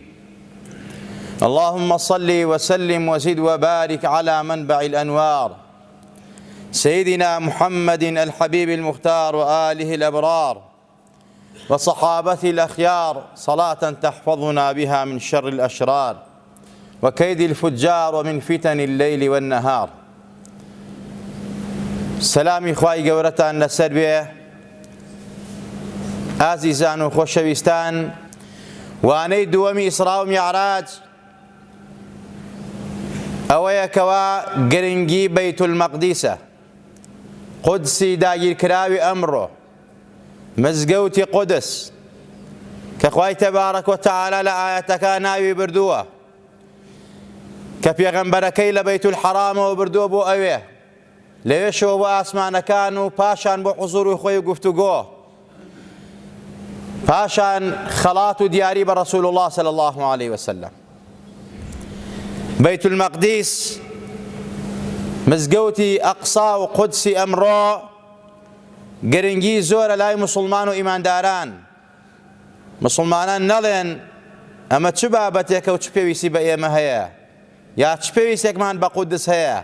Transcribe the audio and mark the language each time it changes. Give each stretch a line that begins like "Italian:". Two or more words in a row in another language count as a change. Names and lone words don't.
Arabic: اللهم صل وسلم وزد وبارك على منبع الأنوار سيدنا محمد الحبيب المختار وآله الأبرار وصحابته الأخيار، صلاة تحفظنا بها من شر الأشرار وكيد الفجار ومن فتن الليل والنهار.
Central Kurdish: سلامی خوای گەورەتان لەسەر بێ ئازیزان و خۆشەویستان. وانەی دووەمی ئیسرا و میعراج ئەوەیە کەوا گرنگی بەیت المەقدیسە، قودسی داگیرکراوی ئەمڕۆ، مزگەوتی قودس کە خوای
Arabic: تەبارەک وتەعالا
Central Kurdish: لە ئایەتەکە ناوی بردووە کە پێغەمبەرەکەی لە بەیت الحەرامەوە بردووە بۆ ئەوێ، لەوێشەوە بۆ ئاسمانەکان و پاشان بۆ حوزوور و خۆی و گفتوگۆ، پاشان خەڵات و دیاری بە
Arabic: ڕەسوول الله صلی الله عليه وسلم.
Central Kurdish: بەیت المەقدیس مزگەوتی ئەقسا و قودسی ئەمڕۆ گرنگی زۆرە لای مسلمان و ئیمانداران. مسلمانان نەڵێن ئەمە چ بابەتێکە و چ پێویستی بە ئێمە هەیە، یا چ پێویستێکمان بە قودس هەیە.